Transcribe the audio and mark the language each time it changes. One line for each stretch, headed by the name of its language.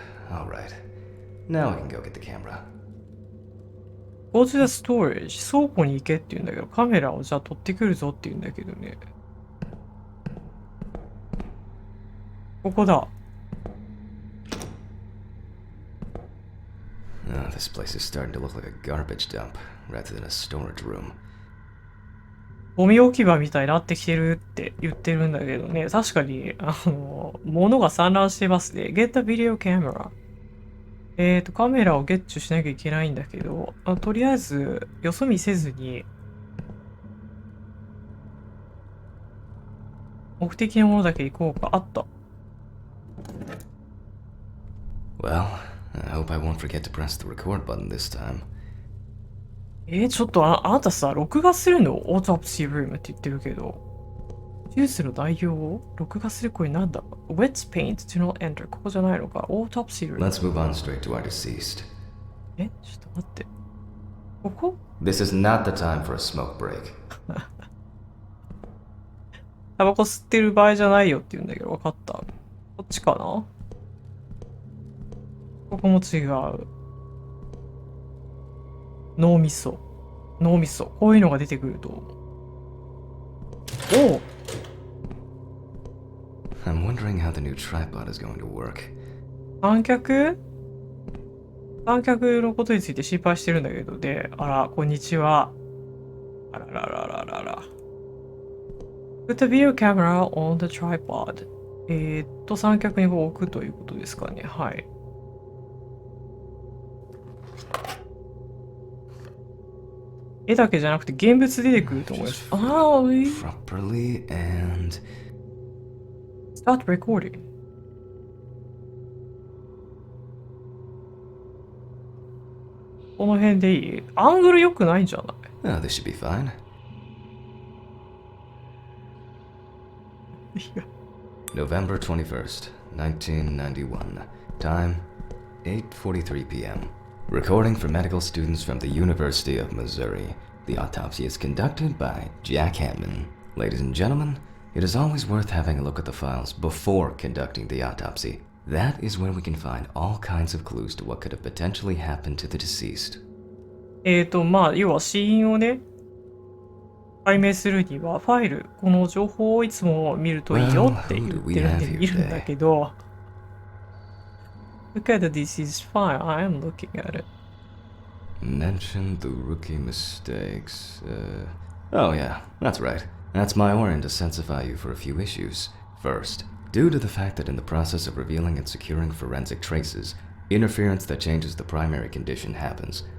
English: All right. Now I can go get the camera. Go to the storage.
Japanese: 倉庫に行けって言うんだけど、カメラをじゃあ取ってくるぞって言うんだけどね。ここだ。
English: Oh, this place is starting to look like a garbage dump rather than a storage room.
Japanese: ゴミ置き場みたいになってきてるって言ってるんだけどね、確かに、物が散乱してますね。
English: Get the video camera。
Japanese: カメラをゲッチュしなきゃいけないんだけど、とりあえず、よそ見せずに、目的のものだけ行こうか。あった。
English: Well, I hope I won't forget to press the record button this time.
Japanese: ちょっとあなたさ、録画するの Autopsy Room って言ってるけど、手術の内容を録画するこれなんだ ?
English: Wet paint do not enter
Japanese: ここじゃないのか Autopsy Room
English: Let's move on straight to our deceased.
Japanese: ちょっと待って。ここ
English: This is not the time for a smoke break.
Japanese: タバコ吸ってる場合じゃないよって言うんだけど、分かった。こっちかなここも違う。脳みそ。こういうのが出てくると。おう
English: I'm wondering how the new tripod is going to work.
Japanese: 三脚のことについて心配してるんだけど、で、あら、こんにちは。あらららららら。
English: Put the video camera on the tripod.
Japanese: 三脚にこう置くということですかね。はい。絵だけじゃなくて現物出てくると思います。
English: Properly and start recording.
Japanese: この辺でいい？アングル良くないんじゃない？
English: Oh, this should be fine. November 21st, 1991. Time 8:43 p.m. Recording for medical students from the University of Missouri. The autopsy is conducted by Jack Hammond. Ladies and gentlemen, it is always worth having a look at the files before conducting the autopsy. That is where we can find all kinds of clues to what could have potentially happened to the deceased.
Japanese: まあ、要は死因をね、解明するには、ファイル、この情報をいつも見るといいよって言ってるんで見るんだけど、
English: Look at the disease file. I am looking at it. Mention the rookie mistakes. Oh yeah, that's right. That's my origin to sensify you for a few issues. First, due to the fact that in the process of revealing and securing forensic traces, interference that changes the primary condition happens.